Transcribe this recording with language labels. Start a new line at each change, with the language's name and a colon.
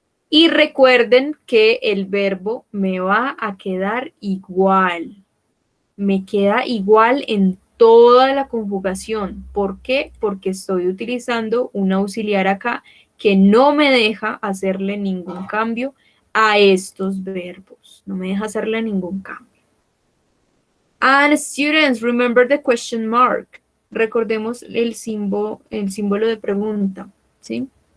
Spanish: Y recuerden que el verbo me va a quedar igual. Me queda igual en toda la conjugación. ¿Por qué? Porque estoy utilizando un auxiliar acá que no me deja hacerle ningún cambio a estos verbos. No me deja hacerle ningún cambio.
English: And students, remember the question mark.
Spanish: Recordemos el símbolo de pregunta, ¿sí?